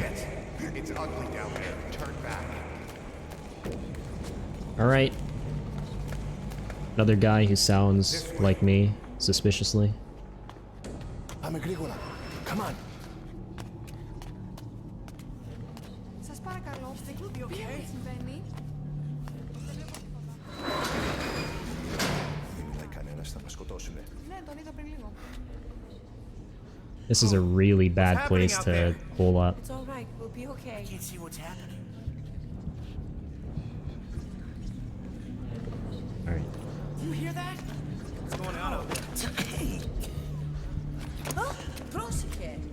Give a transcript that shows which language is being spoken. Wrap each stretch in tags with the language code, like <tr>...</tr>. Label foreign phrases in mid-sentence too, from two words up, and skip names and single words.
<en>It's ugly down there. Turn back. Alright. Another guy who sounds like me, suspiciously. I'm Agricola. Come on.</en> <el>Σας παρακαλώ, τι συμβαίνει? Δεν μιλάει κανένας, θα μας σκοτώσουνε. Ναι, τον είδα πριν λίγο.</el> <en>This is a really bad place to hole up. It's alright, we'll be okay. Can't see what's happening. Alright. Do you hear that? What's going on out there? Hey!</en> <el>Oh, πρόσεχε.</el>